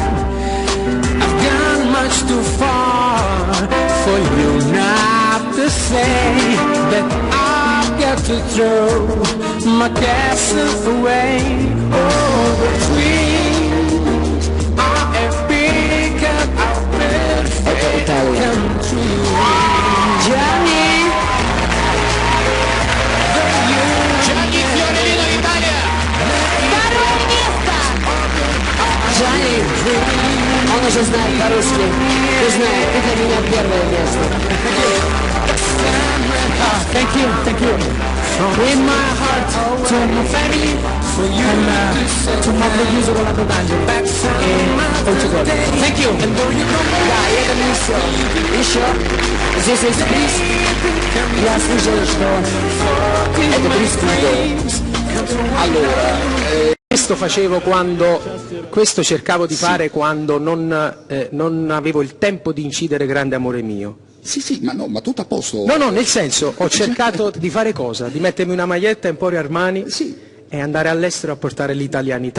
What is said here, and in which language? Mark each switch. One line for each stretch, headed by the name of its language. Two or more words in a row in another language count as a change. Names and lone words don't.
English: Too far for you not to say that I've got to throw my castle away. Oh, the dreams are a beacon of perfect come true.
Italian: Gianni Fiorellino d'Italia. Gianni,
Russian: он уже знает по-русски. Ты знаешь, это для меня первое место.
English: Thank you. In my heart, to my family, for you and to my producer Rolando D'Angelo e Portugal. Thank you.
Russian: Да, это не все. Еще здесь есть приз. Я слышал, что это приз
Italian: Allora, questo cercavo di fare quando non avevo il tempo di incidere Grande amore mio. Sì, ma tutto a posto. No, nel senso, ho cercato di fare cosa? Di mettermi una maglietta Emporio Armani e andare all'estero a portare l'italianità.